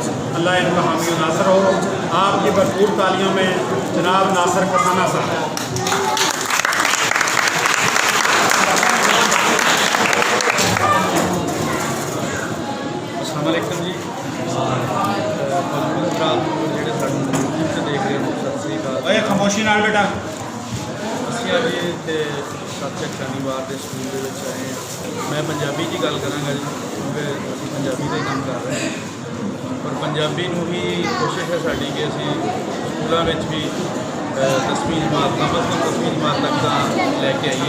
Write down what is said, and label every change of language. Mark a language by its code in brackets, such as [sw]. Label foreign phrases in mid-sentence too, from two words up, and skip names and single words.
[ur] اللہ ان کا حامی و ناصر ہو۔ آپ کی بھرپور تالیوں میں جناب ناصر کسانہ صاحب. السلام علیکم جی. موجود رات [pa] ਜਿਹੜੇ ਸਾਨੂੰ YouTube ਤੇ ਦੇਖ ਰਹੇ ਹੋ, ਸਤਿ ਸ੍ਰੀ ਅਕਾਲ। ਓਏ ਖਾਮੋਸ਼ੀ ਨਾਲ ਬੇਟਾ। ਅਸੀਂ ਅੱਜ ਇੱਥੇ ਸੱਚਕ ਸ਼ਨੀਵਾਰ ਦੇ ਸਕੂਲ ਦੇ ਵਿੱਚ ਆਏ ਹਾਂ। ਮੈਂ ਪੰਜਾਬੀ 'ਚ ਗੱਲ ਕਰਾਂਗਾ ਜੀ, ਕਿਉਂਕਿ ਅਸੀਂ ਪੰਜਾਬੀ ਦਾ ਹੀ ਕੰਮ ਕਰ ਰਹੇ ਹਾਂ। ਪਰ ਪੰਜਾਬੀ ਨੂੰ ਹੀ ਕੋਸ਼ਿਸ਼ ਹੈ ਸਾਡੀ ਕਿ ਅਸੀਂ ਸਕੂਲਾਂ ਵਿੱਚ ਵੀ 10ਵੀਂ ਜਮਾਤ [ur] کم از کم [pa] 10ਵੀਂ ਜਮਾਤ ਤੱਕ ਦਾ ਲੈ ਕੇ ਆਈਏ।